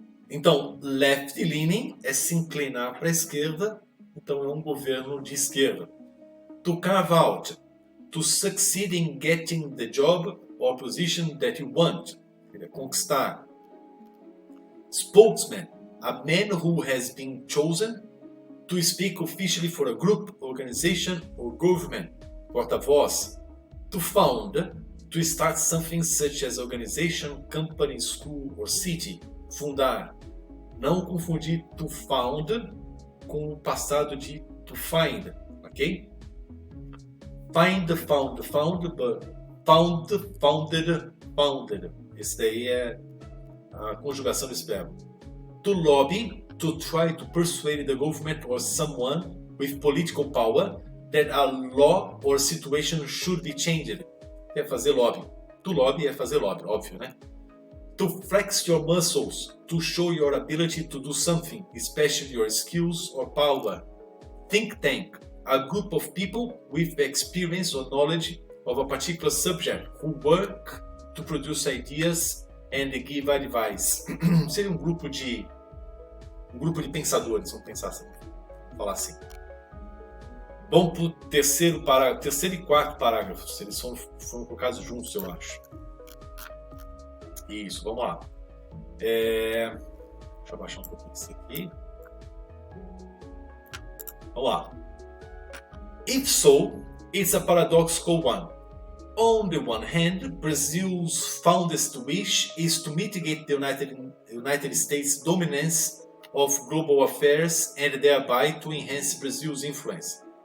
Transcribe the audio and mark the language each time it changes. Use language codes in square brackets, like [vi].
[pt] Então, left leaning é se inclinar para a esquerda. Então é um governo de esquerda. [en] To carve out. To succeed in getting the job or position that you want. [pt] Conquistar. [en] Spokesman. A man who has been chosen to speak officially for a group, organization or government. [pt] Porta-voz. [en] To found, to start something such as organization, company, school or city. [pt] Fundar. Não confundir to found com o passado de to find, ok? [en] Find, found, but found, founded. [pt] Esse daí é a conjugação desse verbo. [en] To lobby, to try to persuade the government or someone with political power that a law or situation should be changed. [pt] É fazer lobby. [en] To lobby [pt] é fazer lobby, óbvio, né? [en] To To flex your muscles, to show your ability to do something, especially your skills or power. Think tank, a group of people with experience or knowledge of a particular subject who work to produce ideas and give advice. [pt] Seria um grupo de pensadores, vamos pensar assim, falar assim. Vamos para o terceiro e quarto parágrafos. Eles foram colocados juntos, eu acho. Isso, vamos lá. Deixa eu baixar um pouquinho isso aqui. Vamos lá. [en] If so, it's a paradoxical one. On the one hand, Brazil's fondest wish is to mitigate the United States' dominance of global affairs and thereby to enhance Brazil's influence.